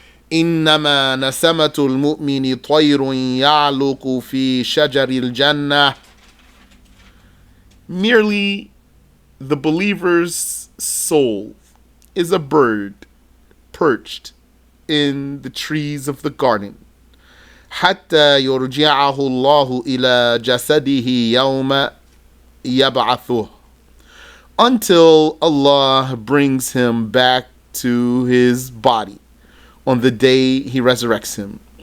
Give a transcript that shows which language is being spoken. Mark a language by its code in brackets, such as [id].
[ar] إِنَّمَا نَسَمَةُ الْمُؤْمِنِ طَيْرٌ يَعْلُقُ فِي شَجَرِ الْجَنَّةِ. [en] Merely the believer's soul is a bird perched in the trees of the garden. [ar] حتى يرجعه الله إلى جسده يوم يبعثه. [en] Until Allah brings him back to his body on the day he resurrects him.